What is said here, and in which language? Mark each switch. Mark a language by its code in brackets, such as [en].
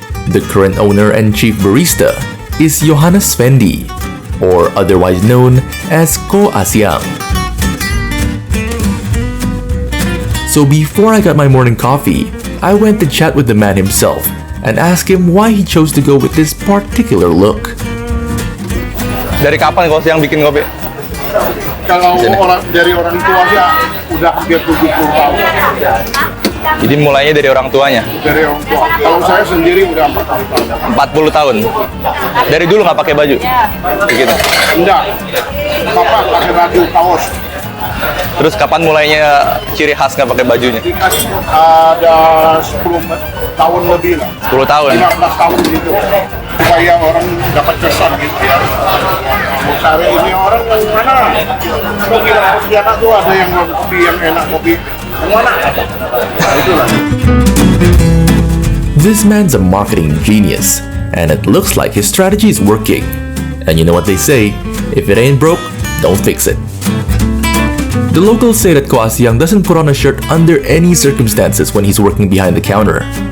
[en] The current owner and chief barista is Johannes Fendi, or otherwise known as Ko Asyang. So before I got my morning coffee, I went to chat with the man himself and asked him why he chose to go with this particular look. [id] Dari kapan Ko Asyang bikin kopi? Kalau dari orang tua sih udah hampir 70 tahun. Jadi mulainya dari orang tuanya? Dari orang tua. Kalau saya sendiri udah 40 tahun. Dari dulu nggak pakai baju? Begitu? Enggak. Papa pakai baju kaos. Terus kapan mulainya ciri khas nggak pakai bajunya? Ada 10 tahun lebih lah. 10 tahun? 15 tahun gitu. Supaya orang dapat kesan gitu ya. Cari ini orang yang mana? Kopi Pontianak tuh ada yang kopi yang enak, kopi yang mana? Itulah. [en] This man's a marketing genius, and it looks like his strategy is working. And you know what they say, if it ain't broke, don't fix it. The locals say that Ko Asyang doesn't put on a shirt under any circumstances when he's working behind the counter.